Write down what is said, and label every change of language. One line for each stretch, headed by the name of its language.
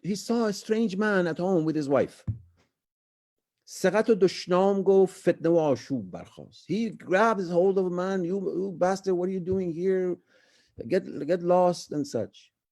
English: He saw a strange man at home with his wife.
Persian: سقط و دشنام گفت فتنه و آشوب برخاست.
English: He grabs hold of a man. You bastard, what are you doing here? Get lost and such.